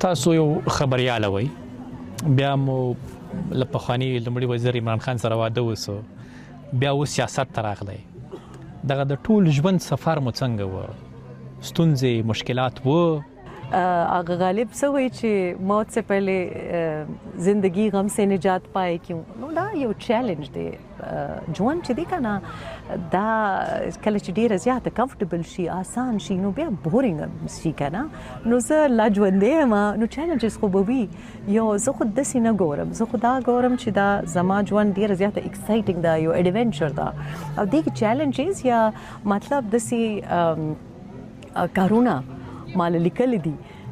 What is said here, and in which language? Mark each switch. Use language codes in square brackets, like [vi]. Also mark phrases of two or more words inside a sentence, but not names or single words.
[ps] تاسو یو خبرياله وای بیا مو له پخواني لومړي وزیر عمران خان سره واده وسو بیا و سیاست ته راغلی دغه د ټول ژوند سفر مو څنګه و ستونزې مشکلات و آغا غالب څه وایي چې [ur] موت سے پہلے زندگی غم سے نجات پائے کیوں [ps] نو دا یو چیلنج دی ژوند چې دی که نه دا کله چې ډېره زیاته کمفرټبل شي آسان شي نو بیا بورینګ شي که نه نو زه لا ژوندی یم نو چیلنجز خو به وي یو زه خو داسې نه ګورم زه خو دا ګورم چې دا زما ژوند ډېره زیاته ایکسایټینګ ده یو ایډونچر ده او دې کې چیلنجز یا مطلب داسې کارونه مال لیکل دي